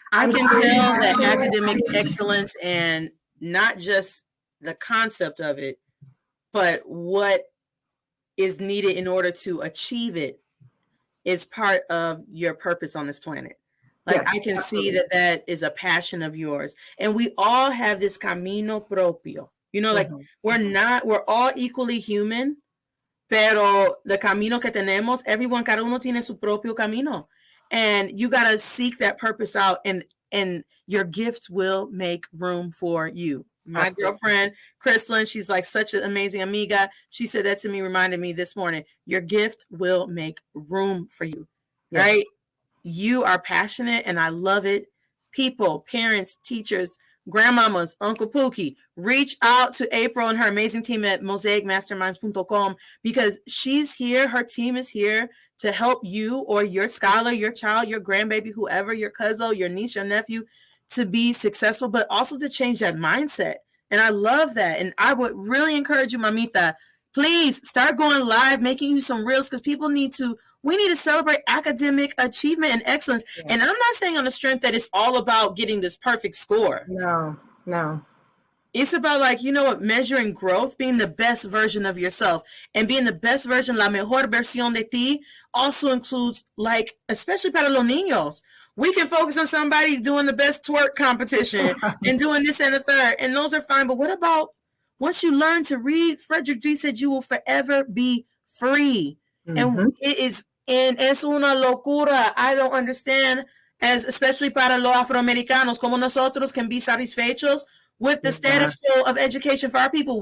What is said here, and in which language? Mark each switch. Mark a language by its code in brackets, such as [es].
[en] I can tell that academic excellence, and not just the concept of it, but what is needed in order to achieve it, is part of your purpose on this planet. Like, I can see that is a passion of yours. And we all have this [es] camino propio. [en] Like we're all equally human, [es] pero the camino que tenemos, cada uno tiene su propio camino. [en] And you got to seek that purpose out, and your gift will make room for you. My girlfriend, Kristlyn, she's like such an amazing amiga. She said that to me, reminded me this morning, your gift will make room for you, right? You are passionate, and I love it. People, parents, teachers, grandmamas, Uncle Pookie, reach out to April and her amazing team at mosaicmasterminds.com, because she's here. Her team is here to help you or your scholar, your child, your grandbaby, whoever, your cousin, your niece, your nephew, to be successful, but also to change that mindset. And I love that. And I would really encourage you, Mamita, please start going live, making you some reels, because we need to celebrate academic achievement and excellence. And I'm not saying on the strength that it's all about getting this perfect score. No. It's about, measuring growth, being the best version of yourself. And being the best version, [es] la mejor versión de ti, [en] also includes, especially [es] para los niños. [en] We can focus on somebody doing the best twerk competition and doing this and the third, and those are fine. But what about once you learn to read? Frederick D said you will forever be free. And it is, and [es] es una locura. [en] I don't understand, especially [es] para los afroamericanos, como nosotros [en] can be satisfechos with the status quo of education for our people.